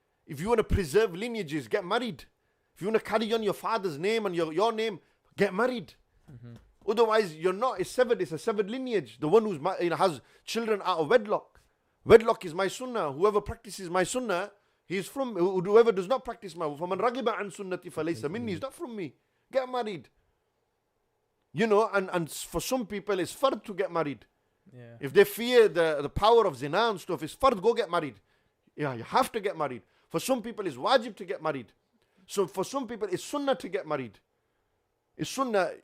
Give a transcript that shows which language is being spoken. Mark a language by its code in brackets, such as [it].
[en] If you want to preserve lineages, get married. If you want to carry on your father's name and your name, get married. Mm-hmm. Otherwise, you're not. It's severed. It's a severed lineage. The one who's has children out of wedlock. Wedlock is my sunnah. Whoever practices my sunnah, he's from. Whoever does not practice my [ar] فَمَنْ رَغِبَ عَنْ سُنَّتِي فَلَيْسَ مِنِّي. [en] He's not from me. Get married. You know, and for some people, it's fard to get married. Yeah. If they fear the power of zina and stuff, it's fard, go get married. Yeah, you have to get married. For some people, it's wajib to get married. So for some people, it's sunnah to get married. It's sunnah.